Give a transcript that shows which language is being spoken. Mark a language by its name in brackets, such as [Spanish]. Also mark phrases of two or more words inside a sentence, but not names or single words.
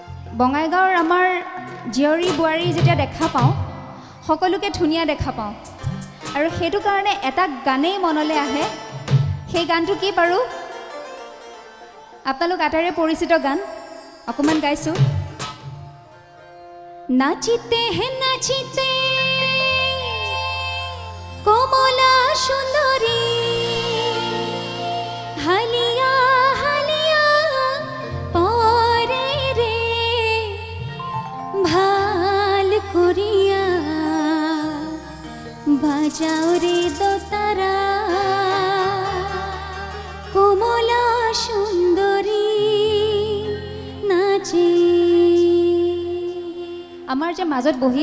[Assamese] বঙাইগাঁৱৰ আমাৰ জীয়ৰী বোৱাৰী যেতিয়া দেখা পাওঁ সকলোকে ধুনীয়া দেখা পাওঁ আৰু সেইটো কাৰণে এটা গানেই মনলৈ আহে সেই গানটো কি বাৰু আপোনালোক আটাইৰে পৰিচিত গান অকমান গাইছোঁ নাচিতে হে নাচিতে [Bangla] কমলা সুন্দরী হালিয়া হালিয়া পরে রে ভাল করিয়া বাজাও রে দোতারা [Assamese] কমলা সুন্দরী নাচে আমাৰ যে মাজত বহি